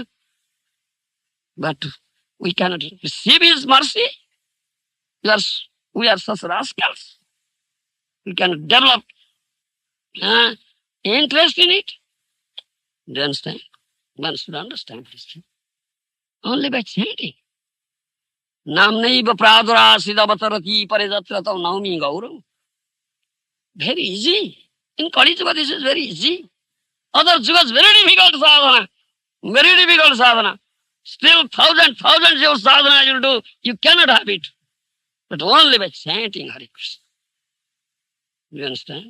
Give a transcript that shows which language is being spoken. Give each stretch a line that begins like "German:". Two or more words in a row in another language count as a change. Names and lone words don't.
English: But we cannot receive his mercy. We are such rascals. We cannot develop interest in it. Do you understand? One should understand this thing. Only by chanting.
Sanskrit: Namnaiva pradurasidavatharati parijatra naumi gauram.
English: Very easy. In Kali Yuga, this is very easy. Other yugas, very difficult sadhana. Very difficult sadhana. Still thousands of sadhana you will do. You cannot have it. But only by chanting Hare Krishna. You understand?